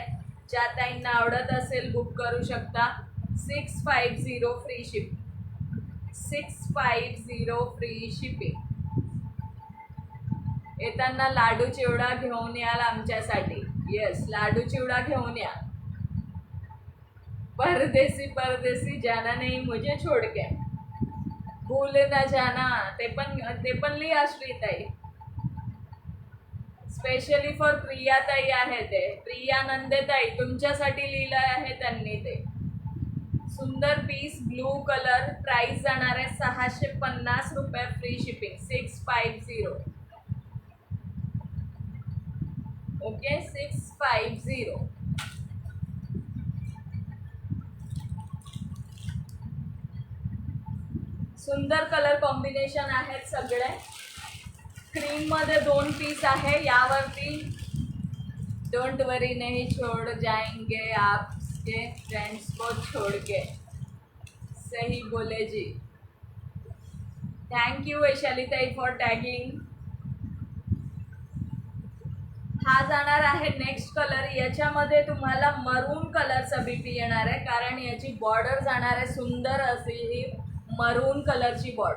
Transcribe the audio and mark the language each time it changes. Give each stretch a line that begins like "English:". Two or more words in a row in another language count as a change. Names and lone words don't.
Marathi: ज्या ताईंना आवडत असेल बुक करू शकता.
English: 650 free shipping. 650 free shipping.
Marathi: येताना लाडू चिवडा घेऊन याल आमच्यासाठी. येस, लाडू चिवडा घेऊन या.
Hindi: परदेसी परदेसी जाना नहीं मुझे छोड़ के, भूल ना जाना.
Marathi: ते पण लिहा श्रीताई.
English: specially for
Marathi: प्रियाताई आहे ते. प्रिया नंदेताई तुमच्यासाठी लिहिलं आहे त्यांनी ते. सुंदर पीस,
English: blue colour.
Marathi: प्राइस जाणार आहे 650 रुपये
English: free shipping.
Marathi: 650. ओके, 650. सुंदर
English: colour combination
Marathi: आहेत सगळे. क्रीम मध्ये 2 पीस आहे. यावरती
English: don't worry
Hindi: नहीं छोड़ जाएंगे आपके फ्रेंड्स को छोड़ के. सही बोले जी.
Marathi: थँक्यू वैशालीताई
English: for tagging.
Marathi: हा जाणार आहे
English: next colour.
Marathi: याच्यामध्ये तुम्हाला मरून कलरचा बीपी येणार आहे, कारण याची बॉर्डर जाणार आहे सुंदर अशी ही मरून कलरची बॉर्डर.